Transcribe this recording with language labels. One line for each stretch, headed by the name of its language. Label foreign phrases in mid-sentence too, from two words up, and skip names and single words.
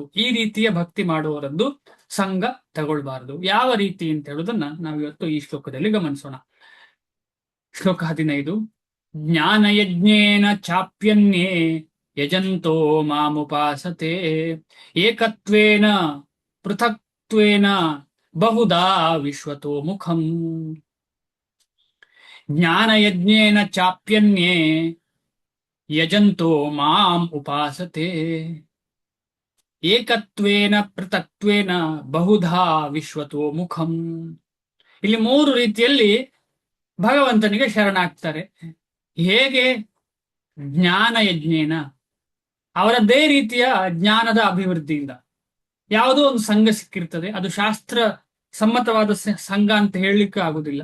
Kannada: ಈ ರೀತಿಯ ಭಕ್ತಿ ಮಾಡುವವರದ್ದು ಸಂಘ ತಗೊಳ್ಬಾರ್ದು. ಯಾವ ರೀತಿ ಅಂತ ಹೇಳುವುದನ್ನ ನಾವಿವತ್ತು ಈ ಶ್ಲೋಕದಲ್ಲಿ ಗಮನಿಸೋಣ.
Sanskrit: ಶ್ಲೋಕ 15. ಜ್ಞಾನಯಜ್ಞೇನ ಚಾಪ್ಯನ್ಯೇ ಯಜಂತೋ ಮಾಮುಪಾಸತೆ ಏಕತ್ವೇನ ಪೃಥಕ್ತ್ವೇನ ಬಹುಧಾ ವಿಶ್ವತೋ ಮುಖಂ. ಜ್ಞಾನಯಜ್ಞೇನ ಚಾಪ್ಯನ್ಯೇ ಯಜಂತೋ ಮಾಂ ಉಪಾಸತೆ ಏಕತ್ವೇನ ಪೃಥಕ್ತ್ವೇನ ಬಹುಧಾ ವಿಶ್ವತೋ ಮುಖಂ.
Kannada: ಇಲ್ಲಿ 3 ರೀತಿಯಲ್ಲಿ ಭಗವಂತನಿಗೆ ಶರಣಾಗ್ತಾರೆ. ಹೇಗೆ?
Sanskrit: ಜ್ಞಾನ ಯಜ್ಞೇನ,
Kannada: ಅವರದ್ದೇ ರೀತಿಯ ಜ್ಞಾನದ ಅಭಿವೃದ್ಧಿಯಿಂದ. ಯಾವುದೋ ಒಂದು ಸಂಘ ಸಿಕ್ಕಿರ್ತದೆ, ಅದು ಶಾಸ್ತ್ರ ಸಮ್ಮತವಾದ ಸಂಘ ಅಂತ ಹೇಳಲಿಕ್ಕೆ ಆಗುದಿಲ್ಲ.